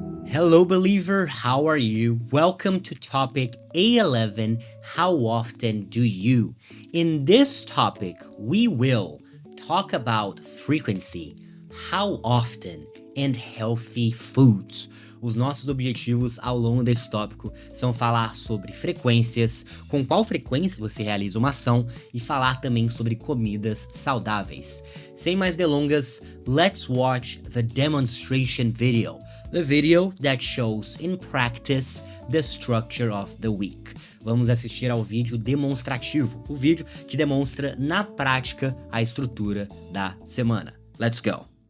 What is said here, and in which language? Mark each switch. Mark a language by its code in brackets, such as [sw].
[en] Hello believer, how are you? Welcome to topic A11, how often do you? In this topic, we will talk about frequency, how often, and healthy foods. [pt] Os nossos objetivos ao longo desse tópico são falar sobre frequências, com qual frequência você realiza uma ação e falar também sobre comidas saudáveis. Sem mais delongas, [en] let's watch the demonstration video. The video that shows in practice the structure of the week. [pt] Vamos assistir ao vídeo demonstrativo, o vídeo que demonstra na prática a estrutura da semana. [en] Let's go!